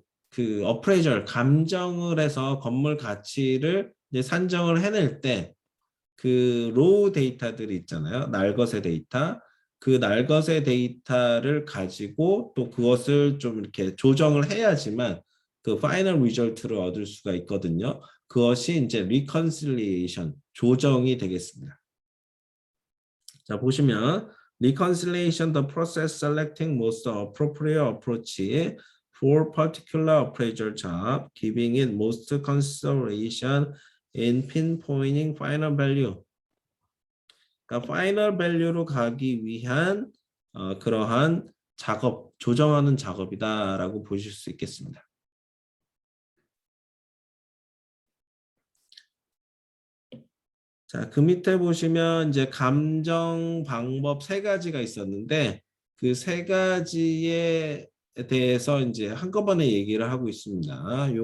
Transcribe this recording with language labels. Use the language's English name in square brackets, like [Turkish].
[Korean] 그 어프레이저 감정을 해서 건물 가치를 이제 산정을 해낼 때 그 로우 데이터들이 있잖아요. 날것의 데이터. 그 날것의 데이터를 가지고 또 그것을 좀 이렇게 조정을 해야지만 그 파이널 리절트를 얻을 수가 있거든요. 그것이 이제 reconciliation, 조정이 되겠습니다. 자, 보시면 [English] reconciliation, the process selecting most appropriate approach for particular appraisal job, giving it most consideration in pinpointing final value. [Korean] 그러니까 파이널 밸류로 가기 위한 그러한 작업, 조정하는 작업이다라고 보실 수 있겠습니다. 자, 그 밑에 보시면 이제 감정 방법 세 가지가 있었는데 그 세 가지에 대해서 이제 한꺼번에 얘기를 하고 있습니다.